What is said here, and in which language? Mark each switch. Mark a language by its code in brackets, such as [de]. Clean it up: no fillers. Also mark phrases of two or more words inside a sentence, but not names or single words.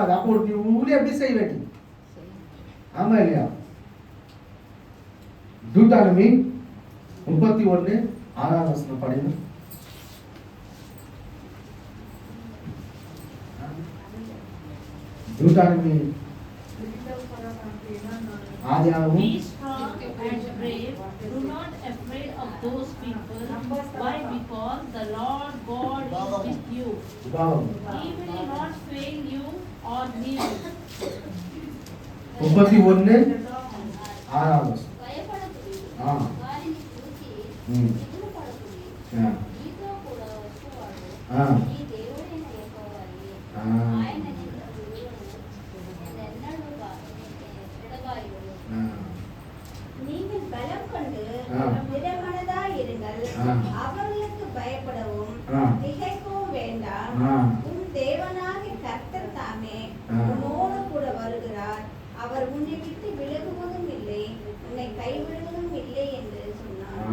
[ta] அப்போ ஊழியம் எப்படி செய்ய வேண்டி. ஆமா இல்லையா, தூட்டானமி 31:6 படிங்க. தூட்டானமி ஆதியாகமம். [en] Be strong and brave. Do not afraid of those people. Why? Because the Lord God is with you. He will not fail you or leave you. 31:6. [te] భయపడకుడి, ఆ. వారిని చూసి ఉమ్. దిగులు పడకుడి. ఆ. నీతో కూడా వచ్చేవాడు ఆ. నీ దేవుడైన యెహోవాయే. ఆ. ఆయన నిన్ను ఎన్నడూ ఎడబాయడు. [ta] நீங்கள் பலம் கொண்டு திடமனதாய் இருங்கள். அவர்களுக்கு பயப்படவும் திகைக்கவும் வேண்டாம். உன் தேவனாகிய கர்த்தர் தாமே உன்னோடு கூட வருகிறார். அவர் உன்னை விட்டு விலகுவதும் இல்லை, உன்னை கைவிடுவதும் இல்லை என்று சொன்னார்.